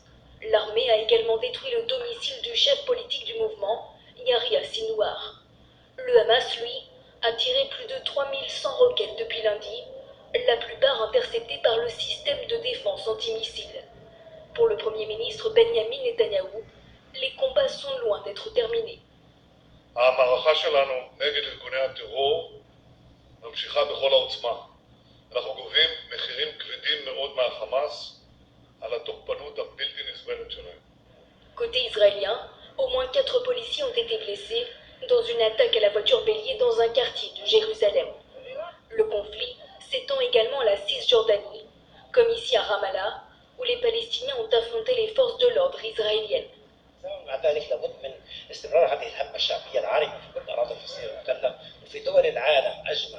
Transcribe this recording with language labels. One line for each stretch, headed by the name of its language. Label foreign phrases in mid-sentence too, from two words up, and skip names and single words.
French: L'armée a également détruit le domicile du chef politique du mouvement, Yahya Sinwar. Le Hamas, lui, a tiré plus de 3100 roquettes depuis lundi, la plupart interceptées par le système de défense antimissiles. Pour le Premier ministre Benjamin Netanyahou, les combats sont loin d'être terminés.
Hebrew: המערכה שלנו נגד ארגוני הטרור ממשיכה בכל העוצמה. אנחנו גובים מחירים כבדים מאוד מהחמאס על התוקפנות הבלתי נסבלת שלהם.
French: Côté israélien, au moins 4 policiers ont été blessés dans une attaque à la voiture bélier dans un quartier de Jérusalem. Le conflit s'étend également à la Cisjordanie, comme ici à Ramallah, où les Palestiniens ont affronté les forces de l'ordre israéliennes.
Arabic: مع ذلك لابد من استمرار هذه الهمة الشعبية العارمة في كل الأراضي الفلسطينية المحتلة وفي دول العالم أجمع.